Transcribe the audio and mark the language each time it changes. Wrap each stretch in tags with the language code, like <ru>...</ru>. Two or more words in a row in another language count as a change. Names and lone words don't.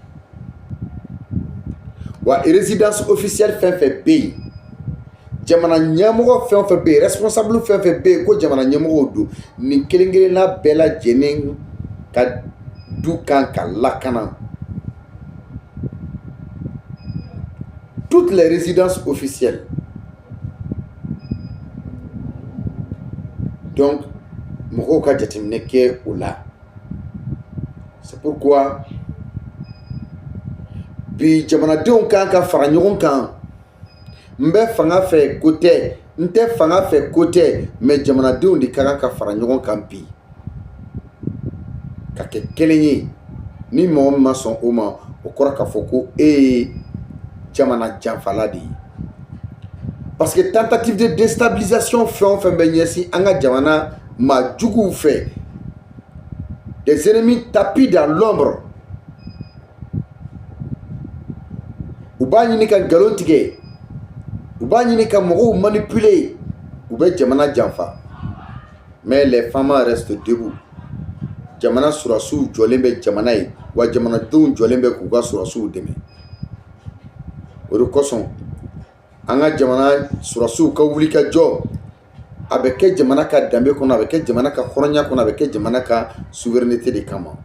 <bm>Wa</bm> <fr>résidence officielle</fr> <bm>fɛn fɛn bɛ yen, jamana ɲɛmɔgɔ fɛn fɛn bɛ yen, responsable fɛn fɛn bɛ yen ko jamana ɲɛmɔgɔw don, nin kelen kelenna bɛɛ lajɛlen ka du kan ka lakana</bm> <fr>toutes les résidences officielles. Donc, c'est pourquoi</fr> <bm>bi jamanadenw kan ka fara ɲɔgɔn kan. N bɛ fanga fɛ ko tɛ, n tɛ fanga fɛ ko tɛ, mais jamanadenw de ka kan ka fara ɲɔgɔn kan bi ka kɛ kelen ye. Ni mɔgɔ min ma sɔn o ma, o kɔrɔ k'a fɔ ko e ye jamana janfala de ye.</bm> <fr>Parce que tentative de déstabilisation</fr> <bm>fɛn o fɛn bɛ ɲɛsin an ka jamana ma juguw fɛ,</bm> <fr>des ennemis tapis dans l'ombre,</fr> <bm>u b'a ɲini ka nkalon tigɛ, u b'a ɲini ka mɔgɔw manipuler, u bɛ jamana janfa.</bm> <fr>Mais les femmes restent debout.</fr> <bm>Jamana surasiw jɔlen bɛ jamana ye, wa jamanadenw jɔlen bɛ k'u ka surasiw dɛmɛ. O de kosɔn an ka jamana surasiw ka wuli ka jɔ. A bɛ kɛ jamana ka danbe kɔnɔ, a bɛ kɛ jamana ka hɔrɔnya kɔnɔ, a bɛ kɛ jamana ka souveraineté de kama.</bm>